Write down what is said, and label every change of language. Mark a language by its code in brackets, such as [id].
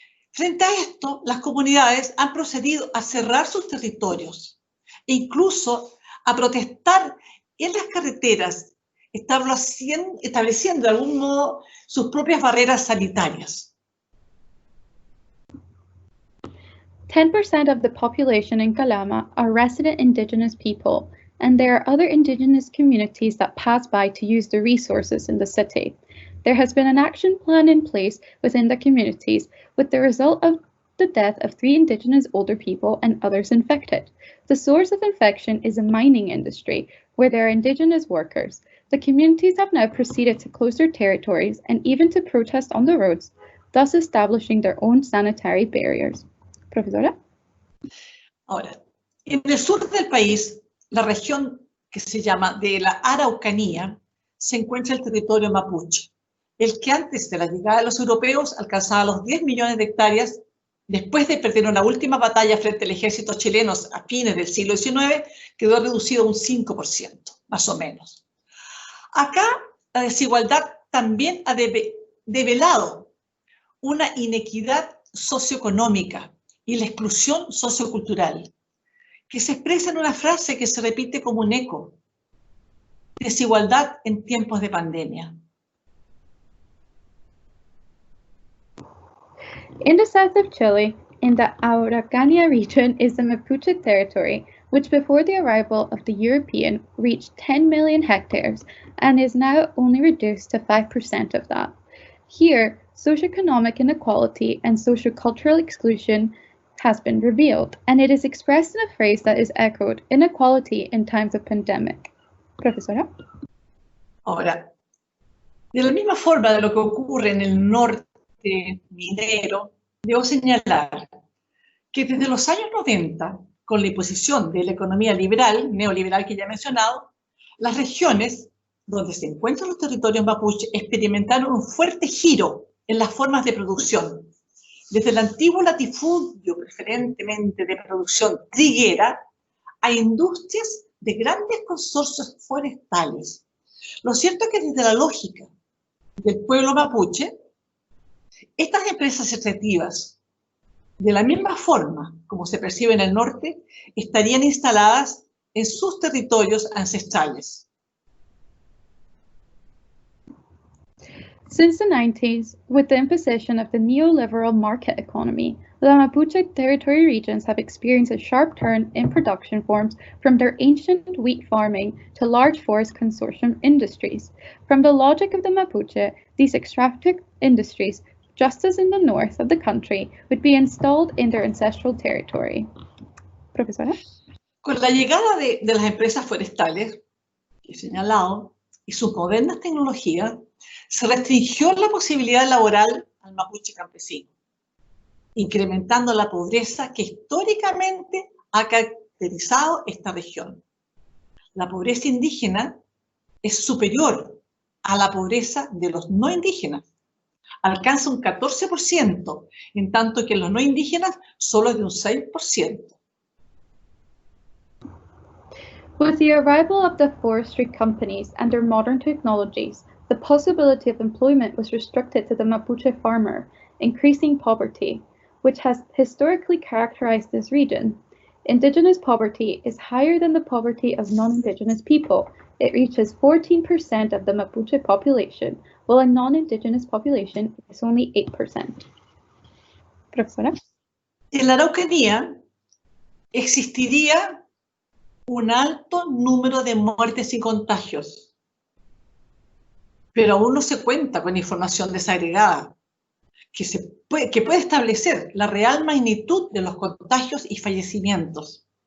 [es] Frente a esto, las comunidades han procedido a cerrar sus territorios e incluso a protestar en las carreteras, estableciendo de algún modo sus propias barreras sanitarias. [en] 10% of the population in Calama are resident Indigenous people, and there are other Indigenous communities that pass by to use the resources in the city. There has been an action plan in place within the communities, with the result of the death of 3 Indigenous older people and others infected. The source of infection is a mining industry, where there are Indigenous workers. The communities have now proceeded to close their territories and even to protest on the roads, thus establishing their own sanitary barriers. [es] Profesora. Ahora, en el sur del país, la región que se llama de la Araucanía, se encuentra el territorio mapuche, el que antes de la llegada de los europeos alcanzaba los 10 millones de hectáreas. Después de perder una última batalla frente al ejército chileno a fines del siglo XIX, quedó reducido a un 5%, más o menos. Acá la desigualdad también ha develado una inequidad socioeconómica y la exclusión sociocultural, que se expresa en una frase que se repite como un eco: desigualdad en tiempos de pandemia. [en] In the south of Chile, in the Araucanía region, is the Mapuche territory, which before the arrival of the European reached 10 million hectares and is now only reduced to 5% of that. Here, socioeconomic inequality and sociocultural exclusion has been revealed, and it is expressed in a phrase that is echoed: inequality in times of pandemic. [es] Profesora. Ahora, de la misma forma de lo que ocurre en el norte minero, debo señalar que desde los años 90, con la imposición de la economía liberal, neoliberal que ya he mencionado, las regiones donde se encuentran los territorios mapuche experimentaron un fuerte giro en las formas de producción, desde el antiguo latifundio, preferentemente de producción triguera, a industrias de grandes consorcios forestales. Lo cierto es que desde la lógica del pueblo mapuche, estas empresas extractivas, de la misma forma como se percibe en el norte, estarían instaladas en sus territorios ancestrales. [en] Since the 90s, with the imposition of the neoliberal market economy, the Mapuche territory regions have experienced a sharp turn in production forms from their ancient wheat farming to large forest consortium industries. From the logic of the Mapuche, these extractive industries, just as in the north of the country, would be installed in their ancestral territory. [es] Profesora. Con la llegada de las empresas forestales, que he señalado, y sus modernas tecnologías, se restringió la posibilidad laboral al mapuche campesino, incrementando la pobreza que históricamente ha caracterizado esta región. La pobreza indígena es superior a la pobreza de los no indígenas. alcanza un 14%, en tanto que en los no indígenas solo es de un 6%. [en] With the arrival of the forestry companies and their modern technologies, the possibility of employment was restricted to the Mapuche farmer, increasing poverty, which has historically characterized this region. Indigenous poverty is higher than the poverty of non-Indigenous people. It reaches 14% of the Mapuche population, while a non-Indigenous population is only 8%. [es] Profesora. En la Araucanía existiría un alto número de muertes y contagios, pero aún no se cuenta con información desagregada que puede establecer la real magnitud de los contagios y fallecimientos.